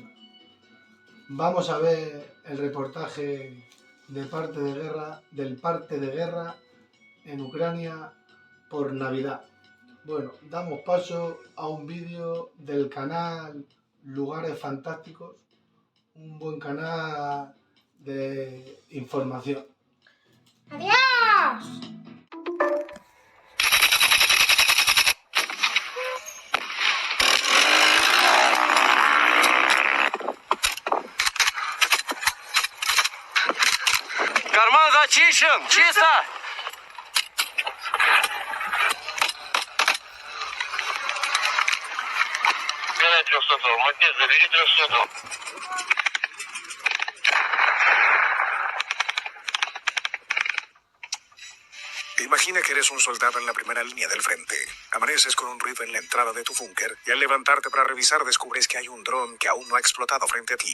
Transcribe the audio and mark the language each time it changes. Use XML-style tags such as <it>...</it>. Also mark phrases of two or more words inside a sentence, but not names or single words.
<es>Vamos a ver el reportaje del parte de guerra en Ucrania por Navidad. Bueno, damos paso a un vídeo del canal Lugares Fantásticos, un buen canal de información. ¡Adiós!</es> <ru>Карман зачищен! Чисто! Забери 300-го. Матвей, забери 300-го.</ru> <es>Imagina que eres un soldado en la primera línea del frente. Amaneces con un ruido en la entrada de tu búnker y al levantarte para revisar descubres que hay un dron que aún no ha explotado frente a ti.</es>